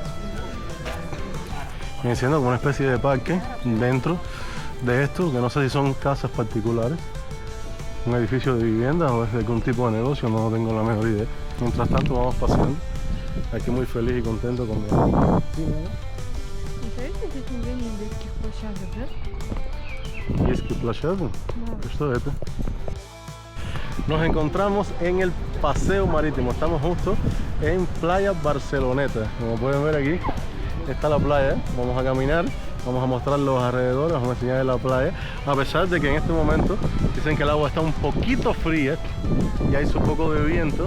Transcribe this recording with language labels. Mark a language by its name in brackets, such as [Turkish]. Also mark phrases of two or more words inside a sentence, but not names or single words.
[Spanish] Viene siendo como una especie de parque dentro de esto, que no sé si son casas particulares, un edificio de vivienda o es de algún tipo de negocio, no tengo la menor idea. Mientras tanto vamos paseando, aquí muy feliz y contento con mi amigo. [Russian] Интересно, здесь нигде нет детских площадок, да? Есть площадка? Что это? [Spanish] Nos encontramos en el paseo marítimo. Estamos justo en Playa Barceloneta. Como pueden ver aquí está la playa. Vamos a caminar, vamos a mostrar los alrededores, vamos a enseñarles la playa. A pesar de que en este momento dicen que el agua está un poquito fría y hay su poco de viento.